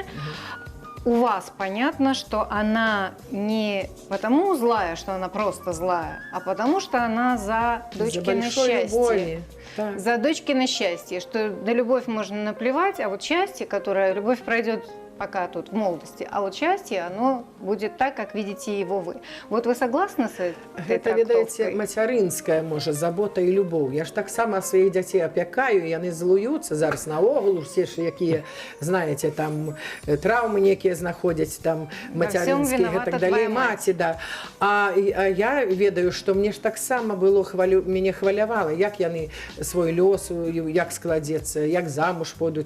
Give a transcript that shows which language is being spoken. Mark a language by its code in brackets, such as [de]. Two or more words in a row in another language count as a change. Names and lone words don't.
[ru] У вас понятно, что она не потому злая, что она просто злая, а потому что она за дочкино счастье. За дочкино счастье, что на любовь можно наплевать, а вот счастье, которое любовь пройдет пока тут в молодости, а вот счастье, оно будет так, как видите его вы. Вот вы согласны с этой трактовкой? Это, [be] ведаеце, мацярынская, можа, забота і любоў. Я ж таксама сваіх дзяцей апякаю, і яны злуюцца зараз наогул, усе ж якія, знаеце, там траўмы некія знаходзяць, там мацярынскія і так далей, маці, да. А я ведаю, што мне ж таксама было, мяне хвалявала, як яны свой лёс, як складзецца, як замуж пойдуць.